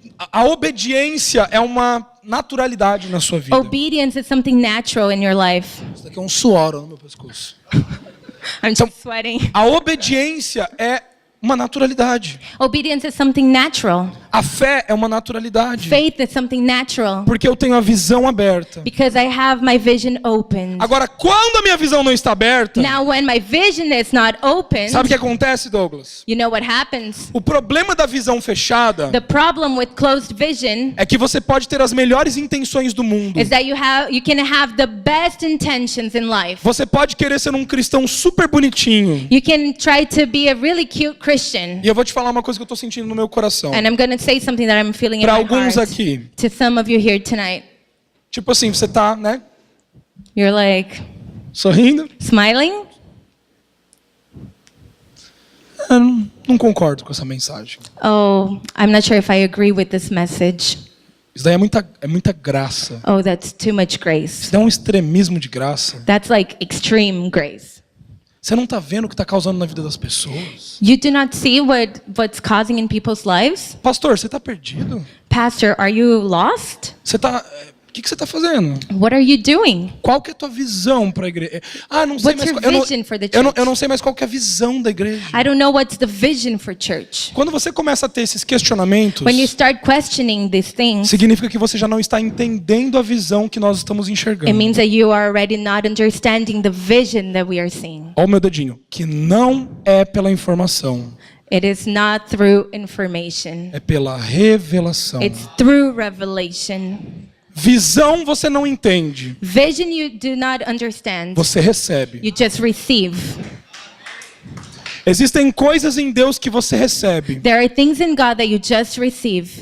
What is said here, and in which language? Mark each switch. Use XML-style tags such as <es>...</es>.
<pt>A obediência é uma naturalidade na sua vida.</pt> <en>Obedience is something natural in your life.</en> <pt>Isso daqui é um suor no meu pescoço.</pt> <en>I'm just sweating.</en> <pt>A obediência é uma naturalidade.</pt> <en>Obedience is something natural.</en> <pt>A fé é uma naturalidade.</pt> <en>Faith is something natural</en> <pt>Porque eu tenho a visão aberta.</pt> <en>because I have my vision opened.</en> <pt>Agora, quando a minha visão não está aberta,</pt> <en>Now, when my vision is not open,</en> <pt>sabe o que acontece, Douglas?</pt> <en>you know what happens?</en> <pt>O problema da visão fechada</pt> <en>The problem with closed vision</en> <pt>é que você pode ter as melhores intenções do mundo.</pt> <en>is that you can have the best intentions in life.</en> <pt>Você pode querer ser um cristão super bonitinho.</pt> <en>You can try to be a really cute Christian.</en> <pt>E eu vou te falar uma coisa que eu estou sentindo no meu coração.</pt> <en>And I'm going to say something that I'm feeling in</en> <pt>Para</pt> <en>my</en> <pt>alguns</pt> <en>heart</en> <pt>aqui.</pt> <en>to some of you here tonight.</en> <pt>Tipo assim, você tá, né,</pt> <en>You're like,</en> <pt>sorrindo.</pt> <en>smiling?</en> <pt>Eu não concordo com essa mensagem.</pt> <en>Oh, I'm not sure if I agree with this message.</en> <pt>Isso daí é muita graça.</pt> <en>Oh, that's too much grace.</en> <pt>Isso daí é um extremismo de graça.</pt> <en>That's like extreme grace.</en> <pt>Você não está vendo o que está causando na vida das pessoas?</pt> <en>You do not see what's causing in people's lives?</en> <pt>Pastor, você está perdido?</pt> <en>Pastor, are you lost?</en> <pt>Você tá... O que você está fazendo?</pt> <en>What are you doing?</en> <pt>Qual que é a tua visão para a igreja? Ah, não sei</pt> <en>What's</en> <pt>mais.</pt> <en>your</en> <pt>Eu</pt> <en>vision for the</en> <pt>não,</pt> <en>church?</en> <pt>eu não sei mais qual que é a visão da igreja.</pt> <en>I don't know what's the vision for church.</en> <pt>Quando você começa a ter esses questionamentos,</pt> <en>When you start questioning these things,</en> <pt>significa que você já não está entendendo a visão que nós estamos enxergando.</pt> <en>it means that you are already not understanding the vision that we are seeing.</en> <pt>Olha o meu dedinho. Que não é pela informação,</pt> <en>It is not through information.</en> <pt>é pela revelação.</pt> <en>It's through revelation.</en> <pt>Visão você não entende,</pt> <en>Vision you do not understand.</en> <pt>você recebe.</pt> <en>You just receive.</en> <pt>Existem coisas em Deus que você recebe.</pt> <en>There are things in God that you just receive.</en>